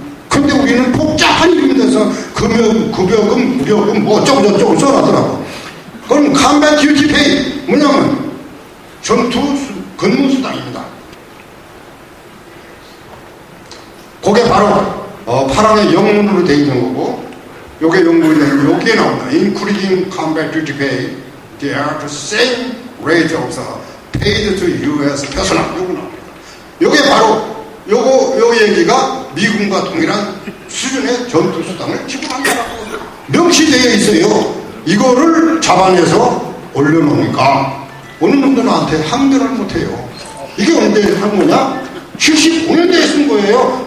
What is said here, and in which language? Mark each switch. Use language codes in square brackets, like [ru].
[ko] 근데 우리는 복잡한 이름이 돼서 급여금, 무료금 뭐 어쩌고저쩌고 써놨더라고. 그건 컴뱃 듀티 페이, 뭐냐면 전투 근무수당입니다. 그게 바로 파랑의 영문으로 되어 있는 거고, 요게 영문이 되는 거, 여기에 나온다. [en] Including combat duty pay, they are the same rate of paid to U.S. personnel. [ko] 요거 나옵니다. 요게 바로 요 얘기가 미군과 동일한 수준의 전투수당을 지불한다라고 명시되어 있어요. 이거를 잡아내서 올려놓으니까 어느 놈도 나한테 항변을 못해요. 이게 언제 한 거냐? 75년대에 쓴 거예요.